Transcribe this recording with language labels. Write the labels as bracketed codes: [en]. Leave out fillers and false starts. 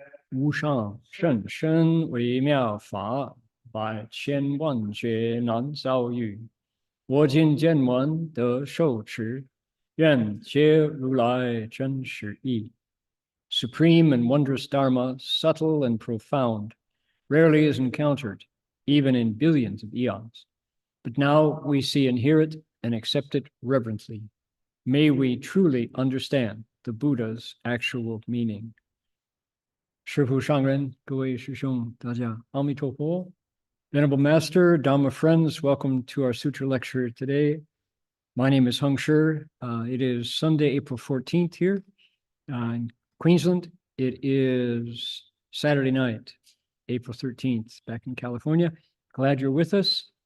[zh] 无上甚深微妙法，百千万劫难遭遇。我今见闻得受持，愿解如来真实义。 [en] Supreme and wondrous Dharma, subtle and profound, rarely is encountered, even in billions of eons. But now we see and hear it and accept it reverently. May we truly understand the Buddha's actual meaning. [zh] 师父上人，各位师兄，大家阿弥陀佛。 [en] Venerable Master, Dhamma friends, welcome to our Sutra lecture today. My name is Heng. It is Sunday, April 14th here in Queensland. It is Saturday night, April 13th, back in California. Glad you're with us.